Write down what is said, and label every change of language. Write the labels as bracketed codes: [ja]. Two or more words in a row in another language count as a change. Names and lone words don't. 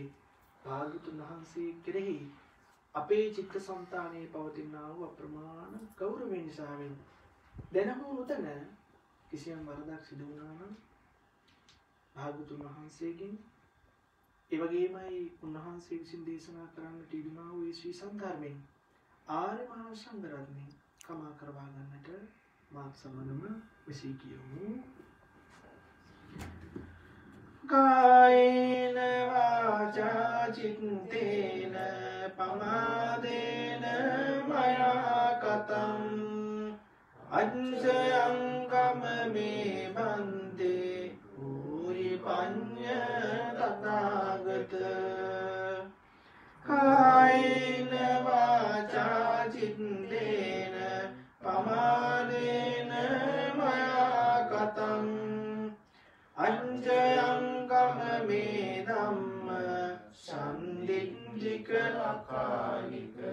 [si] භාග්‍යවතුන් වහන්සේ කෙරෙහි අපේ චිත්තසංතානයේ පවතිනා වූ අප්‍රමාණ ගෞරවය නිසාවෙන් දැන හෝ නොදැන කිසියම් වරදක් සිදු වුණා නම් භාග්‍යවතුන් වහන්සේගෙන් ඒ වගේමයි උන්වහන්සේ විසින් දේශනා කරන්නට යෙදුණා වූ ශ්‍රී සද්ධර්මයෙන් ආර්ය මහා සංඝ රත්නය කමා කරවා ගන්නට මාත් සමනම විසී කියමු. [pi] කායේන වාචා චිත්තේන පමාදේන මයා කතං අංශයං කමමේ බන්තේ ඌරි පඤ්ඤ තථාගත. කායේන වාචා චිත්තේන පමාදේන මයා කතං අංජයං කමමේ ධම්ම සම්දිජ්ජික ලකානික.